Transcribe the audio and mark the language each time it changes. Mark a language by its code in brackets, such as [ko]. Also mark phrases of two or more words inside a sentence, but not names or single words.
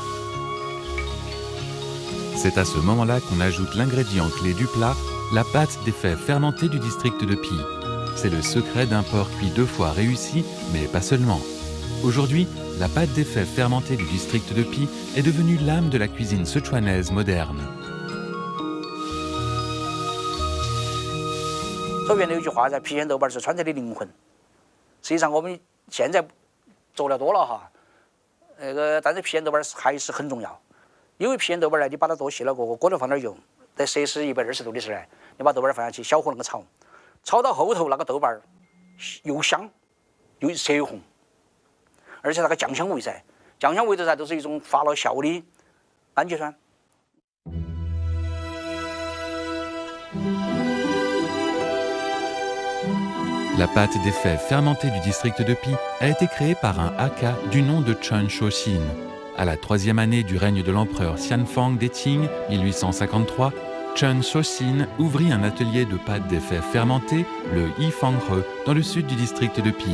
[fr] C'est à ce moment-là qu'on ajoute l'ingrédient clé du plat, la pâte des fèves fermentées du district de Pi. C'est le secret d'un porc cuit 2 fois réussi, mais pas seulement. Aujourd'hui, la pâte des fèves fermentées du district de Pi est devenue l'âme de la cuisine sichuanaise moderne. [zh] 所原来有句话叫郫县豆瓣是川菜的灵魂。实际上我们现在做了多了哈，但是郫县豆瓣还是很重要。因为郫县豆瓣呢，你把它剁细了过后，锅头放点油，在摄氏120度的时候呢，你把豆瓣放下去，小火那个炒，炒到后头那个豆瓣又香又色红，而且那个酱香味噻，酱香味的噻都是一种发了酵的氨基酸。 [fr] La pâte des fèves fermentées du district de Pi a été créée par un Hakka du nom de Chen Shouxin. À la 3e année du règne de l'empereur Xianfang des Qing, 1853, Chen Shouxin ouvrit un atelier de pâte des fèves fermentées, le Yifanghe, dans le sud du district de Pi.